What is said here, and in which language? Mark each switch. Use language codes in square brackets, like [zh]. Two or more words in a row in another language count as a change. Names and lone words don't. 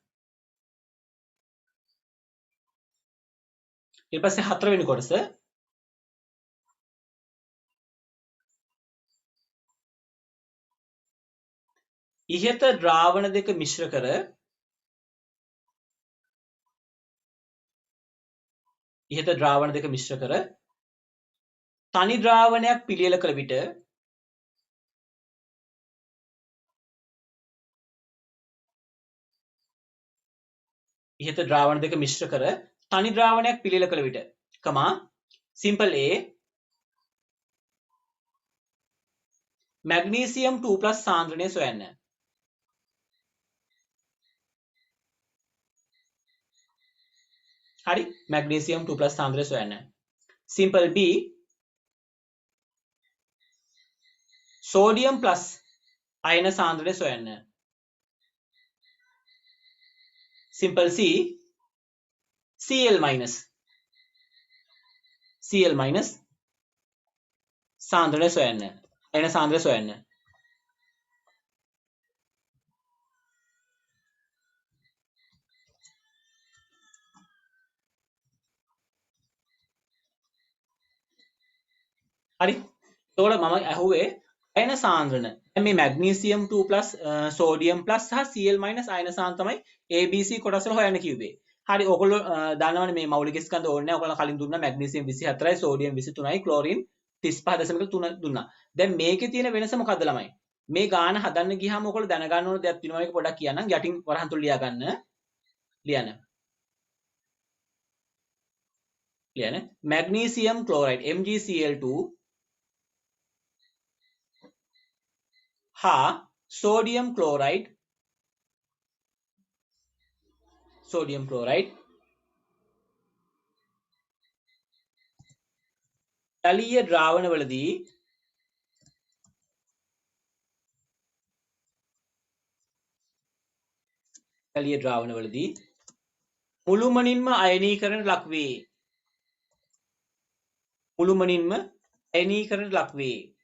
[si] ඊට පස්සේ හතරවෙනි කොටස ඉහත ද්‍රාවණ දෙක මිශ්‍ර කර තනි ද්‍රාවණයක් පිළියෙල කළ විට [en] simple A magnesium 2+ [si] සාන්ද්‍රණය සොයන්න. හරි magnesium 2+ සාන්ද්‍රණය සොයන්න. [en] simple B sodium plus [si] අයන සාන්ද්‍රණය සොයන්න. [en] simple C Cl minus [si] සාන්ද්‍රණය සොයන්න. අයන සාන්ද්‍රණය සොයන්න. හරි එතකොට මම අහුවේ අයන සාන්ද්‍රණ. දැන් මේ [en] magnesium 2+ sodium plus [si] සහ [en] Cl minus [si] අයන සාන්ද්‍රණ තමයි ABC කොටස් වල හොයන්න කිව්වේ. හරි ඔයගොල්ලෝ දන්නවනේ මේ මෞලික ස්කන්ධ ඕනේ නැහැ. ඔයගොල්ලෝ කලින් දුන්නා magnesium 24යි sodium 23යි chlorine 35.3 දුන්නා. දැන් මේකේ තියෙන වෙනස මොකද්ද ළමයි? මේ ගාන හදන්න ගියාම ඔයගොල්ලෝ දැනගන්න ඕන දෙයක් තියෙනවා. ඒක පොඩ්ඩක් කියන්නම්. යටින් වරහන් තුල ලියා ගන්න. ලියන්න. [en] magnesium chloride MgCl2 හා sodium chloride [si] ජලීය ද්‍රාවණවලදී මුළුමනින්ම අයනීකරණයට ලක්වේ.